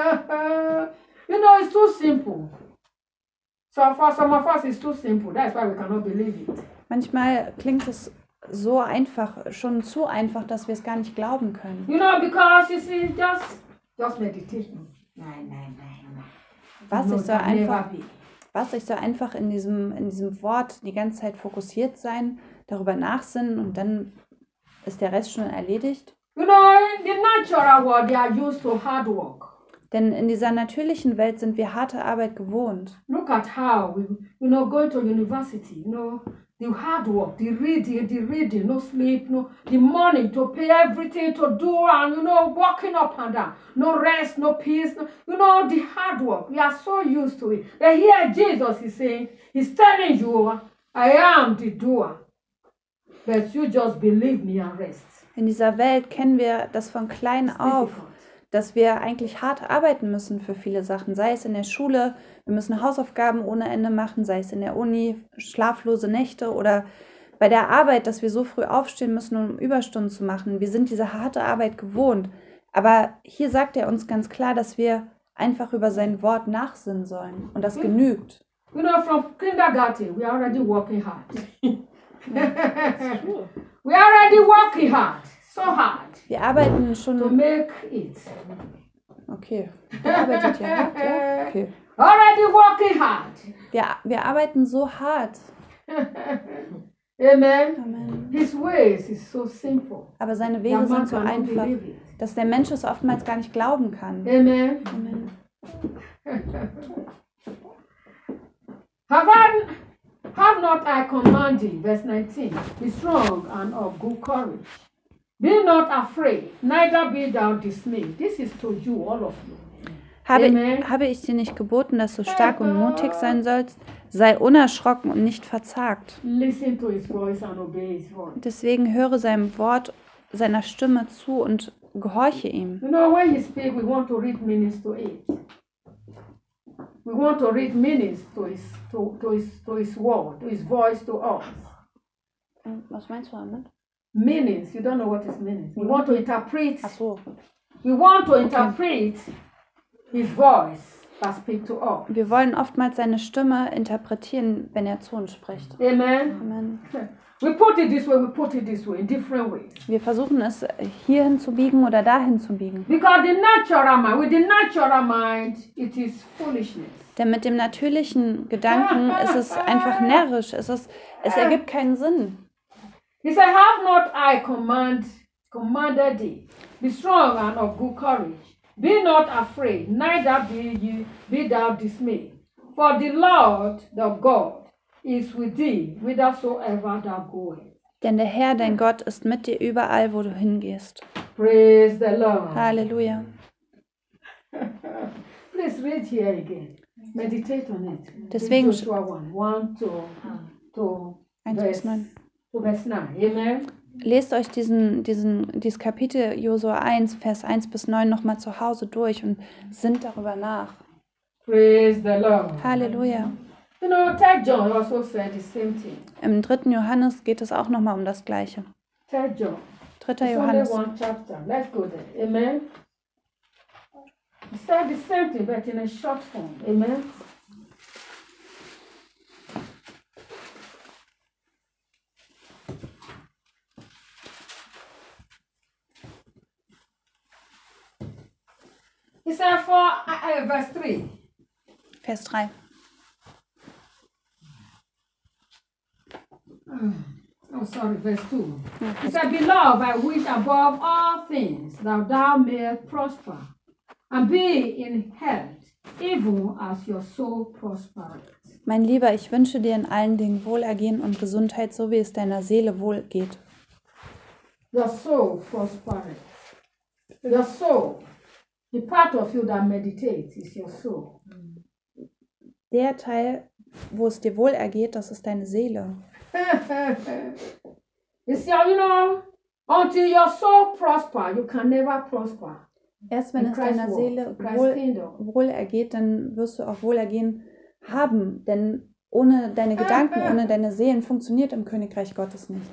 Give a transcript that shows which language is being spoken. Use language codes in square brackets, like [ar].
[en] Mm. You know, it's too simple. So for some of us it's too simple. That's why we cannot believe it. [de] Manchmal klingt es so einfach, schon zu einfach, dass wir es gar nicht glauben können. [en] You know, because you see, just meditation. [de] Nein, nein, nein, nein. Was ich so einfach in diesem Wort die ganze Zeit fokussiert sein, darüber nachsinnen und dann ist der Rest schon erledigt. [en] You know, in the natural world they are used to hard work. [de] Denn in dieser natürlichen Welt sind wir harte Arbeit gewohnt. [en] Look at how we, you know, go to university, you know, the hard work, the reading, no sleep, no the money to pay everything to do, and you know, walking up and down, no rest, no peace, no, you know, the hard work. We are so used to it. But here Jesus is saying, he's telling you, I am the doer, but you just believe me and rest. [de] In dieser Welt kennen wir das von klein auf. Dass wir eigentlich hart arbeiten müssen für viele Sachen, sei es in der Schule, wir müssen Hausaufgaben ohne Ende machen, sei es in der Uni, schlaflose Nächte oder bei der Arbeit, dass wir so früh aufstehen müssen, um Überstunden zu machen. Wir sind diese harte Arbeit gewohnt. Aber hier sagt er uns ganz klar, dass wir einfach über sein Wort nachsinnen sollen und das genügt. [en] You know, from kindergarten, we are already working hard. We are already working hard. So hard. [de] Wir arbeiten schon. [en] To make it. [de] Okay. Wir arbeiten ja hart, ja? Okay. [en] Already working hard. [de] Wir arbeiten so hart. Amen. Amen. [en] His ways is so simple. [de] Aber seine Wege sind so einfach, dass der Mensch es oftmals gar nicht glauben kann. Amen. Amen. [en] Have not I commanded, verse 19, be strong and of good courage. Be not afraid, neither be thou dismayed. This is to you, all of you. [de] Habe ich dir nicht geboten, dass du stark und mutig sein sollst? Sei unerschrocken und nicht verzagt. [en] Listen to his voice and obey his voice. [de] Deswegen höre seinem Wort, seiner Stimme zu und gehorche ihm. [en] You know, when he speaks, we want to read meanings to it. We want to read meanings to his word, to his voice to us. [de] Was meinst du damit? [en] Meanings. You don't know what is meanings. We want to interpret. [de] Ach so. [en] We want to interpret his voice. That speak to us. [de] Wir wollen oftmals seine Stimme interpretieren, wenn er zu uns spricht. Amen. Amen. [en] We put it this way, we put it this way, in different ways. [de] Wir versuchen es hier hinzubiegen oder dahin zu biegen. [en] Because the natural mind, with the natural mind, it is foolishness. [de] Denn mit dem natürlichen Gedanken ist es einfach närrisch. Es ergibt keinen Sinn. [en] He said, have not I commanded thee, be strong and of good courage. Be not afraid, neither be thou dismayed. For the Lord, the God, is with thee, whithersoever thou goest. [de] Denn der Herr, dein Gott, ist mit dir überall, wo du hingehst. [en] Praise the Lord. [de] Halleluja. [en] Please read here again. Meditate on it. [de] Deswegen. [en] Joshua 1, verse 9. Amen. [de] Lest euch dieses Kapitel Josua 1, Vers 1 bis 9 nochmal zu Hause durch und sinnt darüber nach. [en] Praise the Lord. [de] Halleluja. [en] You know, 3 John also said the same thing. [de] Im 3. Johannes geht es auch nochmal um das Gleiche. [en] 3. John. [de] 3. Johannes. [en] Only one chapter. Let's go there. Amen. He said the same thing, but in a short form. Amen. He said for verse 3. [de] Vers 3. [en] Oh, sorry, verse 2. He said, Beloved, I wish above all things that thou mayest prosper and be in health, even as your soul prospereth. [de] Mein Lieber, ich wünsche dir in allen Dingen Wohlergehen und Gesundheit, so wie es deiner Seele wohl geht. [en] Your soul prospereth. Your soul. The part of you that meditates is your soul. [de] Der Teil, wo es dir wohl ergeht, das ist deine Seele. [en] It's your, you know, until your soul prosper, you can never prosper. [de] Erst wenn in es Christ deiner Seele wohl ergeht, dann wirst du auch Wohlergehen haben, denn ohne deine Gedanken, ohne deine Seelen funktioniert im Königreich Gottes nicht.